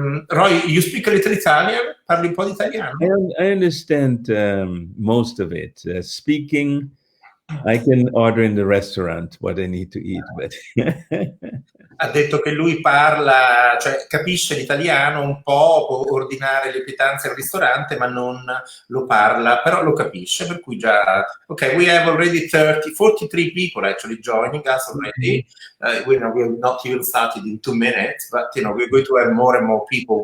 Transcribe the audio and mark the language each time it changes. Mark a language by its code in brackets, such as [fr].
[en] Roy, you speak a little Italian? [it] Parli un po' di italiano? [en] I understand most of it. Speaking, I can order in the restaurant what I need to eat, but [it] Ha detto che lui parla, cioè capisce l'italiano un po', può ordinare le pietanze al ristorante, ma non lo parla, però lo capisce, per cui già... [en] Ok, we have already 43 people actually joining us already. We have not even started in 2 minutes, but we're going to have more and more people.